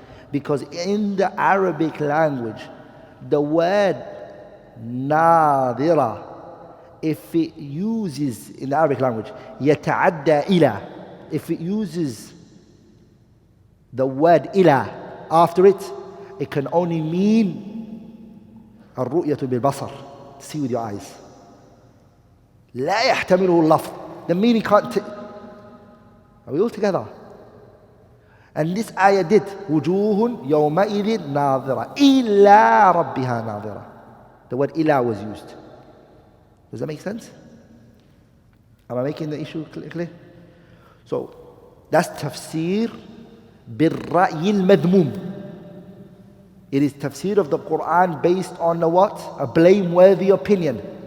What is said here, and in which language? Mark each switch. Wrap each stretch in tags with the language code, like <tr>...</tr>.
<en>Because in the Arabic language, the word nadhira, if it uses, in the Arabic language,</en> <ar>يتعدى إلى,</ar> <en>if it uses the word إلى after it, it can only mean</en> <ar>الرؤية بالبصر,</ar> <en>to see with your eyes.</en> <ar>لا يحتمله اللفظ,</ar> <en>the meaning can't. Are we all together? And this ayah did</en> <ar>وجوه يومئذ ناظرة إلى ربها ناظرة.</ar> <en>The word إلى was used. Does that make sense? Am I making the issue clear? So that's tafseer</en> <ar>بالرأي المذموم.</ar> <en>It is tafseer of the Quran based on a what? A blameworthy opinion.</en>